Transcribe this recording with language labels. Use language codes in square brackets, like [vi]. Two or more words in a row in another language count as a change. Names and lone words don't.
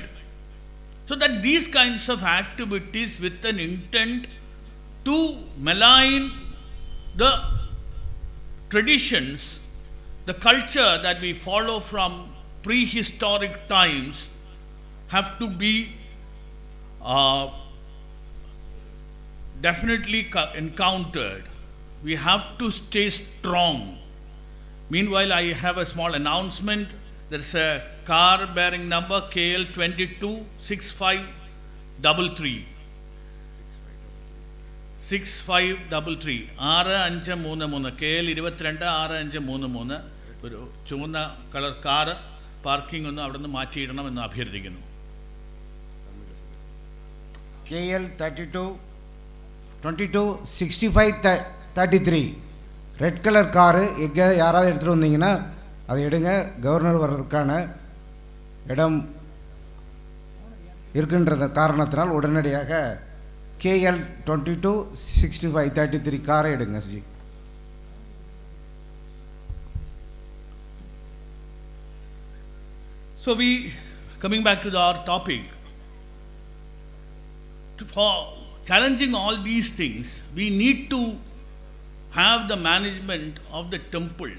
[en] So that these kinds of activities with an intent to malign the traditions, the culture that we follow from prehistoric times, have to be definitely encountered. We have to stay strong. Meanwhile, I have a small announcement. There is a car bearing number KL 226533. [ml] 6533 6533 KL 226533 ഒരു ചുവന്ന കളർ കാറ് പാർക്കിംഗ് ഒന്ന് അവിടെ നിന്ന് മാറ്റിയിടണമെന്ന് അഭ്യർത്ഥിക്കുന്നു. [ta] KL 32 226533 ரெட் கலர் காரு எங்கே யாராவது எடுத்துகிட்டு வந்தீங்கன்னா அதை எடுங்க. கவர்னர் வர்றதுக்கான இடம் இருக்கின்ற காரணத்தினால் உடனடியாக KL 226533 காரை எடுங்க ஜி. [en] So coming back to our topic, for challenging all these things, we need to have the management of the temples.